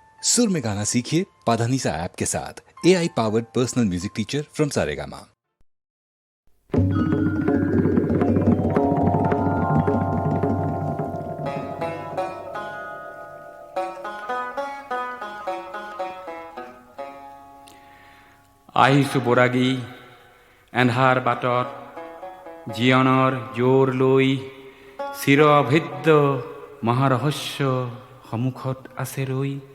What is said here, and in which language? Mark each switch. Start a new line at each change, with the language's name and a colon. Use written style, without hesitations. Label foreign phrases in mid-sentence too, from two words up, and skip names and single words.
Hindi: सुर में गाना सीखिए पाधानीसा ऐप के साथ।
English: AI powered personal music teacher from Saregama.
Assamese: আহিছো বৰাগী এন্ধাৰ বাটত জীৱনৰ জোৰ লৈ চিৰ অভেদ্য মহাৰহস্য সন্মুখত আছে ৰৈ